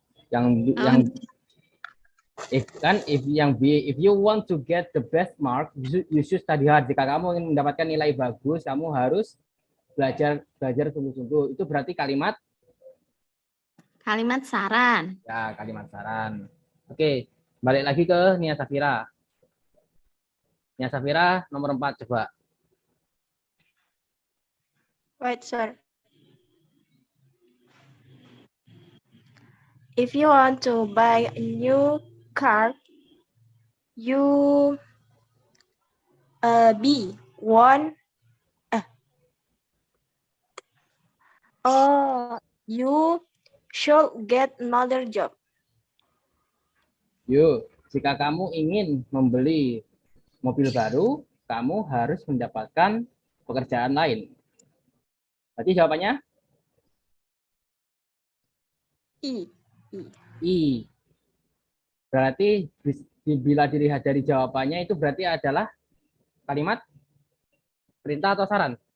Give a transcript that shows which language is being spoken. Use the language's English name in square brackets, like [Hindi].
[Indonesian] Yang [English] if you want to get the best mark, you should study hard. [Indonesian] Jika kamu ingin mendapatkan nilai bagus, kamu harus belajar sungguh-sungguh. Itu berarti kalimat saran. ya, kalimat saran. Oke, balik lagi ke Nia Safira. Nia Safira nomor 4 coba. [English] Right, sir. If you want to buy a new car, you B. 1. You should get another job. [Indonesian] Yuk, jika kamu ingin membeli mobil baru, kamu harus mendapatkan pekerjaan lain. Berarti jawabannya? I. Berarti bila dilihat dari jawabannya itu berarti adalah kalimat perintah atau saran?